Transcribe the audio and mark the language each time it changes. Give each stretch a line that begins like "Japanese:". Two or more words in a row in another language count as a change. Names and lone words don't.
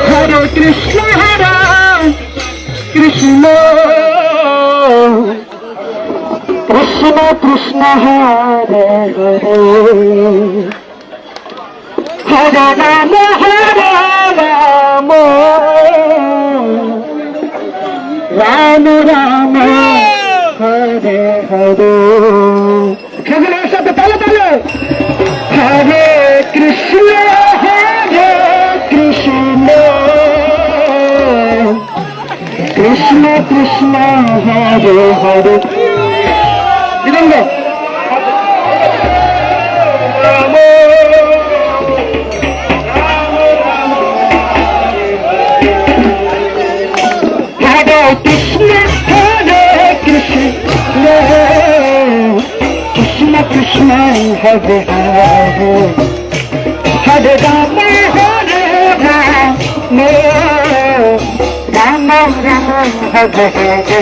Sanskrit: हरे कृष्ण, कृष्ण कृष्ण कृष्ण, हरे हरे, हरे राम, राम राम, हरे हरे.
Bangla: সকলের সাথে তালে তালে।
Sanskrit: হরে কৃষ্ণ, হরে কৃষ্ণ, কৃষ্ণ কৃষ্ণ, হরে হরে। বিদঙ্গ হরে কৃষ্ণ, হরে কৃষ্ণ, কৃষ্ণ কৃষ্ণ, হরে হরে, হরে রাম, হরে রাম, রাম রাম, হরে হরে।